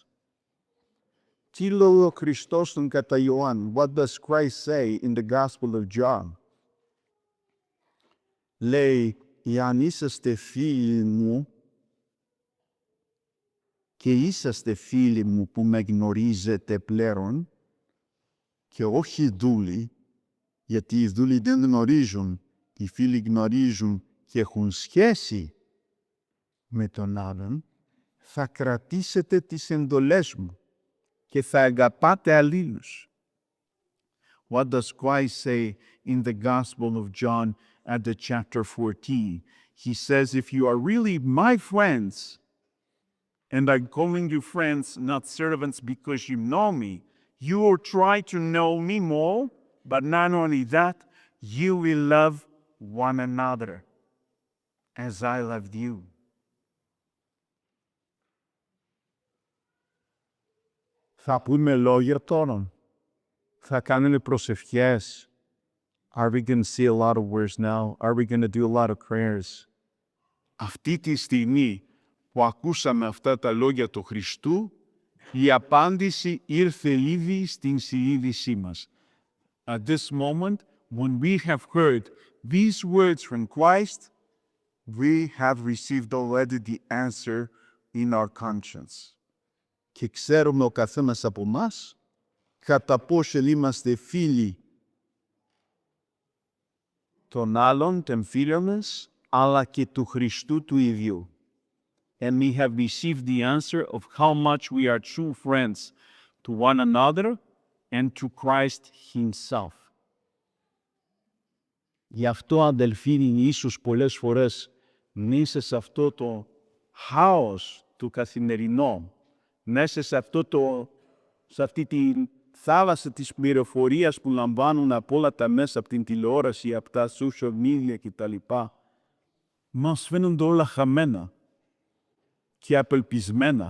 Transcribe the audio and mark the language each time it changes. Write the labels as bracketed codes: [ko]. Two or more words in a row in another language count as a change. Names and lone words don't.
[el] Τι λέει ο Χριστός στον κατά Ιωάνν? [en] What does Christ say in the Gospel of John? [el] Λέει, εάν είσαστε φίλοι μου, και είσαστε φίλοι μου που με γνωρίζετε πλέον, και όχι δούλοι, γιατί οι δούλοι δεν γνωρίζουν, οι φίλοι γνωρίζουν και έχουν σχέση με τον άλλον, θα κρατήσετε τις εντολές μου και θα αγαπάτε αλλήλους. [en] What does Christ say in the Gospel of John at the chapter 14? He says, if you are really my friends, and I'm calling you friends, not servants, because you know me, you will try to know me more, but not only that, you will love one another as I loved you. [el] Θα πούμε λόγια τώρα. Θα κάνουμε προσευχές. [en] Are we going to say a lot of words now? Are we going to do a lot of prayers? [el] Αυτή τη στιγμή που ακούσαμε αυτά τα λόγια του Χριστού, η απάντηση ήρθε ήδη στην συνείδησή μας. [en] At this moment, when we have heard these words from Christ, we have received already the answer in our conscience. [el] Και ξέρουμε ο καθένας από μας κατά πόσο είμαστε φίλοι των άλλων, των φίλων μας, αλλά και του Χριστού του ίδιου. [en] And we have received the answer of how much we are true friends to one another and to Christ Himself. [el] Γι' αυτό, αδελφοί, ίσως πολλές φορές μέσα σε αυτό το χάος του καθημερινό, μέσα σε αυτή τη θάλασσα της πληροφορίας που λαμβάνουν από όλα τα μέσα, από την τηλεόραση, από τα [en] social media [el] κτλ., μας φαίνονται όλα χαμένα και απελπισμένα.